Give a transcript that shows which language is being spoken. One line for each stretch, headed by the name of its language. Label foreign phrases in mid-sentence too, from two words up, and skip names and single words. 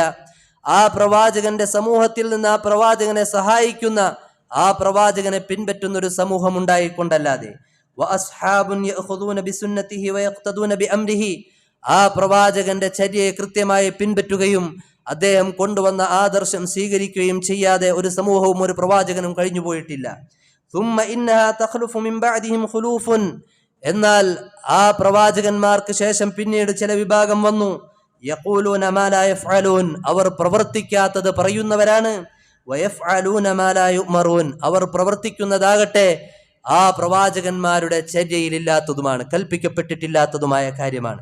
Malayalam: ആ പ്രവാചകന്റെ സമൂഹത്തിൽ നിന്ന് ആ പ്രവാചകനെ സഹായിക്കുന്ന, ആ പ്രവാചകനെ പിൻപറ്റുന്ന ഒരു സമൂഹം ഉണ്ടായിക്കൊണ്ടല്ലാതെ
Arabic: وأصحاب يأخذون بسنته ويقتدون بأمره,
Malayalam: ആ പ്രവാചകന്റെ ചര്യയെ കൃത്യമായി പിൻപറ്റുകയും അദ്ദേഹം കൊണ്ടുവന്ന ആദർശം സ്വീകരിക്കുകയും ചെയ്യാതെ ഒരു സമൂഹവും ഒരു പ്രവാചകനും കഴിഞ്ഞു പോയിട്ടില്ല.
Arabic: ثم إنها تخلف من بعدهم خلوف,
Malayalam: എന്നാൽ ആ പ്രവാചകന്മാർക്ക് ശേഷം പിന്നീട് ചില വിഭാഗം വന്നു,
Arabic: يقولون ما لا يفعلون,
Malayalam: അവർ പ്രവർത്തിക്കാത്തത് പറയുന്നവരാണ്,
Arabic: ويفعلون ما لا يؤمرون,
Malayalam: അവർ പ്രവർത്തിക്കുന്നതാകട്ടെ ആ പ്രവാചകന്മാരുടെ ചര്യയിലില്ലാത്തതുമാണ്, കൽപ്പിക്കപ്പെട്ടിട്ടില്ലാത്തതുമായ കാര്യമാണ്.